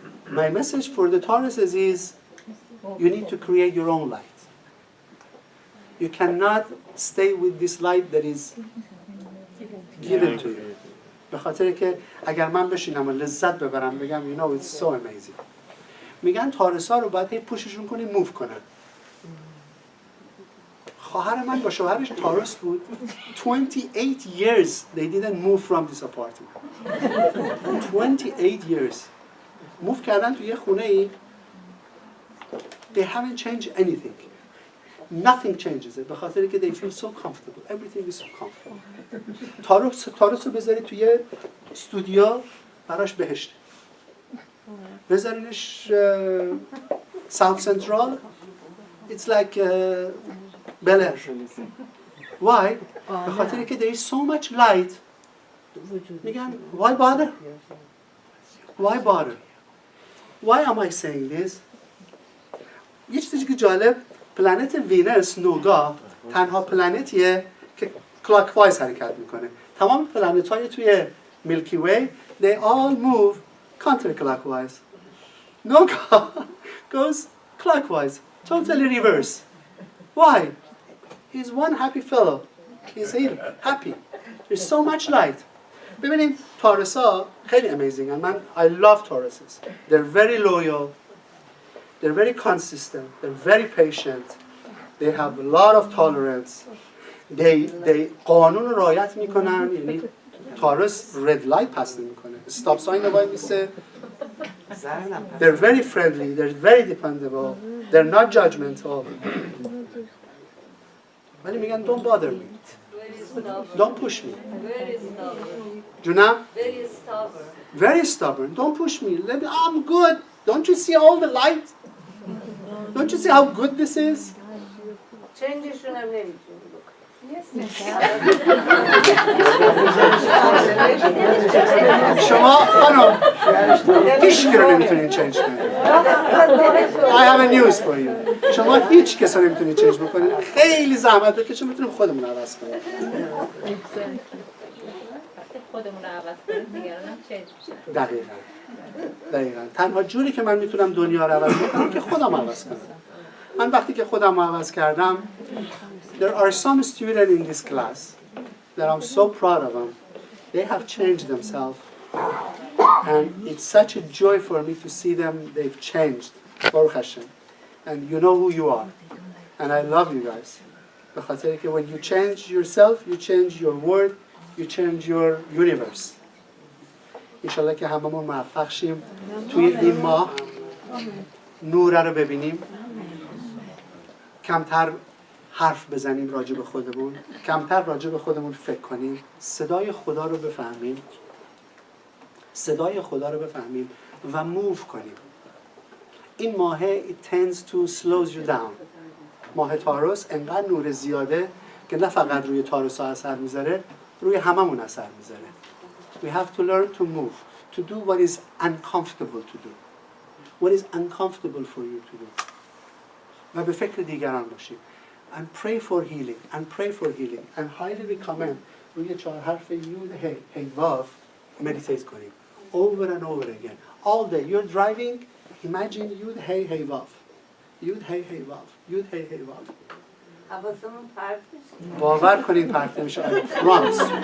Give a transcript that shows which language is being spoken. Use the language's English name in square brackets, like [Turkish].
[English] My message for the Tauruses is you need to create your own light. You cannot stay with this light that is given to you. [Persian] به خاطر که اگر من بشینم و لذت ببرم بگم [English] you know it's so amazing. [Persian] میگن تارسا رو باید هی پوششون کنی موو کنن. خواهر من با شوهرش تاروس بود. [English] 28 years they didn't move from this apartment. 28 years. [Persian] موو کردن تو یه خونه ای. [English] They haven't changed anything. Nothing changes it. [Persian] به خاطر که [English] they feel so comfortable. Everything is so comfortable. [Persian] تاروس رو بذاری توی استودیو براش بهشت. بذارینش South Central. [English] It's like Bel Air. Why? [Persian] به خاطر که [English] there is so much light. [Persian] میگن [English] why bother? Why bother? Why am I saying this? [Persian] یه چیزی که جالب پلنت وینوس نوگا تنها پلنتیه که clockwise حرکت میکنه. تمام پلنت های توی میلکی وی [English] they all move counterclockwise. Noga goes clockwise, totally reverse. Why? He's one happy fellow. He's happy. There's so much light. [Persian] ببینید تارسا خیلی [English] amazing and man I love Tauruses. They're very loyal. They're very consistent. They're very patient. They have a lot of tolerance. [Persian] They قانون رو رعایت میکنن. یعنی تارس red light پس نمیکنه. Stop sign وای میسه. [English] They're very friendly. They're very dependable. They're not judgmental. [Persian] ولی میگن [English] don't bother me. Very stubborn. Don't push me. Very stubborn. [Persian] جونم؟ [English] Very stubborn. Very stubborn. Don't push me. I'm good. Don't you see all the light? Don't you see how good this is? [Persian] چنجشون هم نمیتونی بکنی. شما خانم هیچ کی رو نمیتونین چنج کنید. [English] I have a news for you. [Persian] شما هیچ کس رو نمیتونید چنج بکنید. خیلی زحمت بکشید میتونیم خودمون عوض کنیم. خودمون رو عوض کنیم دیگران هم چنج میشن. دقیقاً. تنها جوری که من میتونم دنیا رو عوض کنم که خودم عوض کنم. من وقتی که خودم رو عوض کردم [English] there are some students in this class that I'm so proud of them. They have changed themselves and it's such a joy for me to see them. They've changed. Baruch Hashem. And you know who you are. And I love you guys. [Persian] به خاطر که [English] when you change yourself, you change your world, you change your universe. [Persian] انشالله که هممون موفق شیم توی این ماه نور رو ببینیم، کمتر حرف بزنیم راجع به خودمون، کمتر راجع به خودمون فکر کنیم، صدای خدا رو بفهمیم، صدای خدا رو بفهمیم و موو کنیم. این ماه [English] it tends to slow you down. [Persian] ماه تاروس انقدر نور زیاده که نه فقط روی تاروس ها اثر میذاره، روی هممون اثر میذاره. [English] We have to learn to move, to do what is uncomfortable to do. What is uncomfortable for you to do. [Persian] و به فکر دیگران باشیم. [English] And pray for healing, and pray for healing. And highly recommend [Persian] روی 4 حرف یود هی واو meditate کنیم. [English] Over and over again. All day. You're driving, imagine یود هی واو. [Persian] یود هی واو. یود هی واو. حواسمون پرت میشه. باور کنید پرت میشه. [English] Promise.